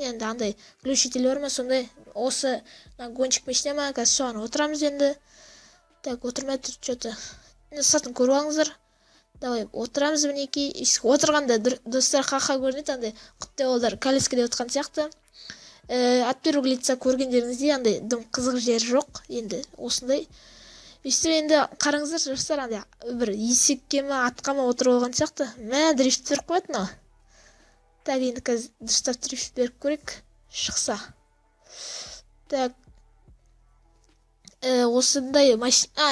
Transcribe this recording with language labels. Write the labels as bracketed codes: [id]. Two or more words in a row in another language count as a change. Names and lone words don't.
[kk] Енді андай глушитель бар ма, сондай. Осы гонщик машина ма, қазір соған отырамыз енді. Так, отырмай тұр, что-то. Сыртын көріп алыңыздар. Давай, отырамыз мінекей. Отырғанда достар қақа көрінеді, андай құттай олдар колескеде отқан сияқты. [ru] От первого лица [kk] көргендеріңізде андай дым қызық жері жоқ. Енді осындай. Өйстіп енді қараңыздар, жастар, андай бір есекке ма, атқа ма отырып алған сияқты. Мә, дрифт беріп қояды мынау. Так, енді қазір дұрыстап дрифт беріп көрейік. Шықса. Так. Осындай машина.